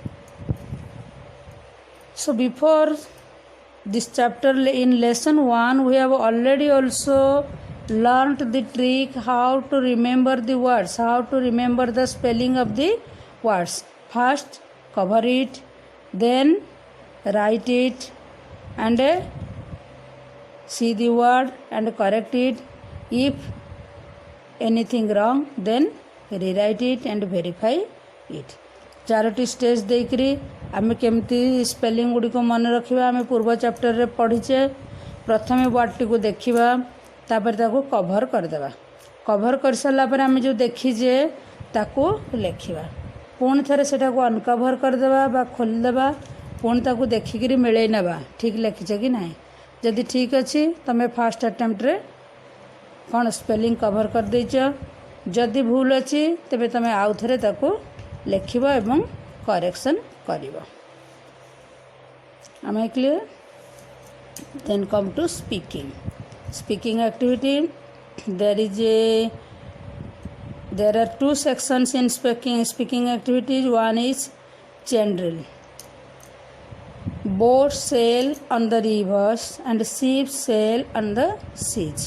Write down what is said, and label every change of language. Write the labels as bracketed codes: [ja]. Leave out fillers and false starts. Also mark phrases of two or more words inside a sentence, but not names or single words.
[en] So before this chapter in lesson 1 we have already also learnt the trick how to remember the words, how to remember the spelling of the words. First cover it, then write it and see the word and correct it. If anything wrong, then rewrite it and verify it. [or] 4ଟି ଷ୍ଟେଜ୍ ଦେଇକରି ଆମେ କେମିତି ସ୍ପେଲିଂ ଗୁଡ଼ିକ ମନେ ରଖିବା ଆମେ ପୂର୍ବ ଚାପ୍ଟରରେ ପଢ଼ିଛେ। ପ୍ରଥମେ ୱାର୍ଡ଼ଟିକୁ ଦେଖିବା, ତାପରେ ତାକୁ କଭର କରିଦେବା। କଭର କରିସାରିଲା ପରେ ଆମେ ଯେଉଁ ଦେଖିଛେ ତାକୁ ଲେଖିବା। ପୁଣି ଥରେ ସେଟାକୁ ଅନକଭର କରିଦେବା ବା ଖୋଲିଦେବା, ପୁଣି ତାକୁ ଦେଖିକିରି ମିଳେଇ ନେବା ଠିକ୍ ଲେଖିଛେ କି ନାହିଁ। ଯଦି ଠିକ୍ ଅଛି ତୁମେ [en] first attempt [or] କ'ଣ [en] spelling cover [or] କରିଦେଇଛ। ଯଦି ଭୁଲ ଅଛି ତେବେ ତୁମେ ଆଉ ଥରେ ତାକୁ ଲେଖିବ ଏବଂ କରେକ୍ସନ୍ କରିବ। ଆମେ କ୍ଲିୟର? [en] then come to speaking activity. There are 2 sections in speaking activities. One is chain drill. Boats sail on the rivers and ships sail on the seas.